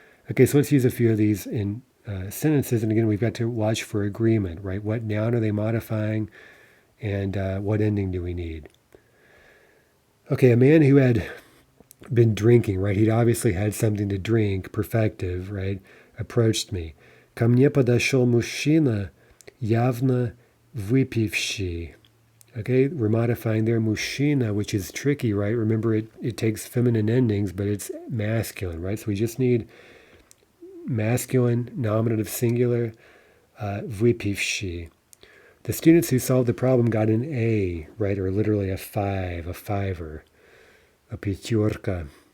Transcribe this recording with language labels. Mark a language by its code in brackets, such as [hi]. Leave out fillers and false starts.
[en] Okay, so let's use a few of these in sentences. And again, we've got to watch for agreement, right? What noun are they modifying? And what ending do we need? Okay, a man who had been drinking, right? He'd obviously had something to drink, perfective, right? Approached me. [ru] Ко мне подошел мужчина, явно выпивший. [en] Okay, we're modifying there мужчина, which is tricky, right? Remember, it takes feminine endings, but it's masculine, right? So we just need masculine, nominative singular, выпивший. The students who solved the problem got an A, right, or literally a five, a fiver, a пятерка.